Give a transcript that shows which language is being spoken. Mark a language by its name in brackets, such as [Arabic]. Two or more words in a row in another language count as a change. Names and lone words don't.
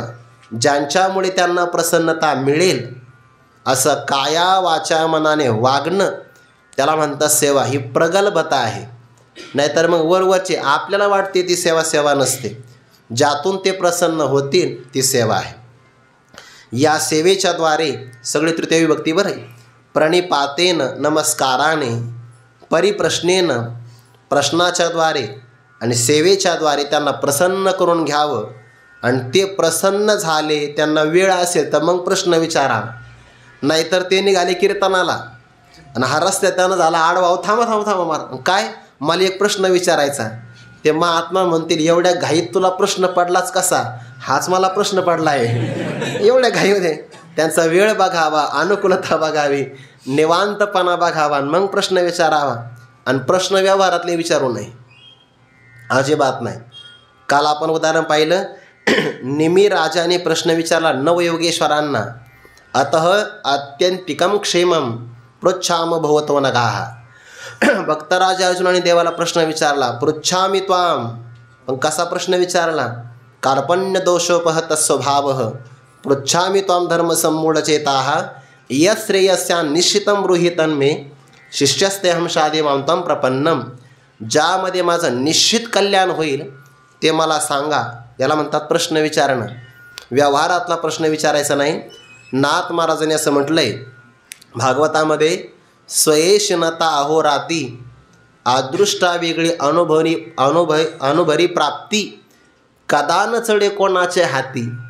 [Marathi] ज्यांच्यामुळे त्यांना प्रसन्नता मिळेल असं काया वाचा मनाने वागणं त्याला म्हणतात सेवा. ही प्रगल्भता आहे. नाहीतर मग वरवरचे आपल्याला वाटते ती सेवा नसते. ज्यातून ते प्रसन्न होतील ती सेवा आहे. या सेवेच्या द्वारे सगळी तृतीय विभक्ती बरं आहे. प्रणिपातेन नमस्काराने, परिप्रश्नेन प्रश्नाच्या द्वारे आणि सेवेच्या द्वारे त्यांना प्रसन्न करून घ्यावं. आणि ते प्रसन्न झाले, त्यांना वेळ असेल तर मग प्रश्न विचारा. नाहीतर ते निघाले कीर्तनाला आणि हा रस्त्यात त्यानं झाला आडवा, थांबा मार, काय मला एक प्रश्न विचारायचा. ते महात्मा म्हणतील एवढ्या घाईत तुला प्रश्न पडलाच कसा. हाच मला प्रश्न पडला आहे. एवढ्या घाईमध्ये त्यांचा वेळ बघावा, अनुकूलता बघावी, निवांतपणा बघावा, मग प्रश्न विचारावा. आणि प्रश्न व्यवहारातले विचारू नये, अजिबात नाही. काल आपण उदाहरण पाहिलं, निमी राजाने प्रश्न विचारला नवयोगेश्वरांना, [Sanskrit] अतः अत्यंतिकम क्षेमम पृच्छाम भवतो नगाहा. [Marathi] भक्तराज अर्जुनाने देवाला प्रश्न विचारला, [Sanskrit] पृच्छामि त्वाम. [Marathi] पण कसा प्रश्न विचारला? [Sanskrit] कार्पण्य दोषोपहत स्वभाव पृच्छामि त्वाम धर्म सम्मूढचेताः यश्रेयस्या निश्चितं ब्रूहितं मे शिष्यस्तेहं शादी मां त्वं प्रपन्नम. [Marathi] ज्यामध्ये माझं निश्चित कल्याण होईल ते मला सांगा. याला म्हणतात प्रश्न विचारणं. व्यवहारातला प्रश्न विचारायचा नाही. नाथ महाराजांनी असं म्हटलं आहे भागवतामध्ये, स्वयेशनता अहोराती अदृष्टा वेगळी अनुभरी प्राप्ती, कदा न चढे कोणाचे हाती.